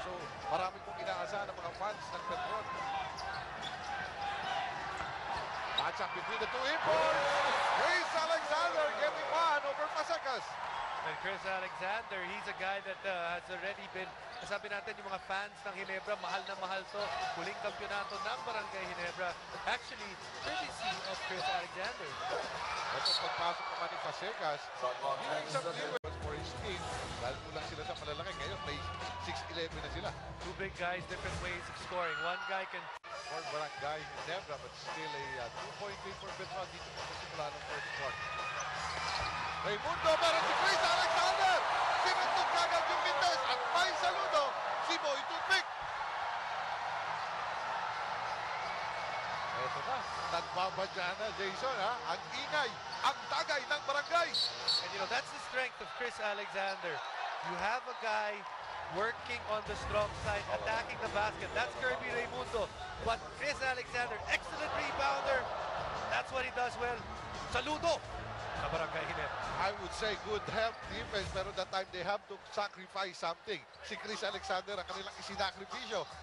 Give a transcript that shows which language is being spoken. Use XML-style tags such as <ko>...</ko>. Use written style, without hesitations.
<tl>So, marami pong inaasahan ng mga fans ng Petron.</tl> <en>Match up between the two imports. Chris Alexander getting one over Pasecas. And Chris Alexander, he's a guy that has already been,</en> <tl>sabi natin yung mga fans ng Ginebra, mahal na mahal to. Huling kampyonato ng Barangay Ginebra.</tl> <en>Actually, courtesy of Chris Alexander.</en> <tl>Ito pagpasok naman ni Pasecas,</tl> <en>giving some leeway for his team.</en> <tl>Dahil kulang sila sa malalaki. Ngayon, may 6'11 na sila.</tl> <en>Two big guys, different ways of scoring. One guy can... For Barangay Ginebra, but still a 2-point lead for Petron</en> <tl>dito po sa simula ng first quarter. Raymundo, meron si Chris Alexander! Sinuntok kagad yung Mintes at may saludo si Boy Toothpick. Eto na, nagbabadya na Jason ha, ang ingay, ang tagay ng barangay.</tl> <en>And you know, that's the strength of Chris Alexander. You have a guy working on the strong side, attacking the basket. That's Kirby Raymundo. But Chris Alexander, excellent rebounder. That's what he does well.</en> <tl>Saludo sa Barangay Ginebra.</tl> <en>I would say good help defense, pero that time they have to sacrifice something.</en> <tl>Si Chris Alexander ang kanilang isinakripisyo.</tl>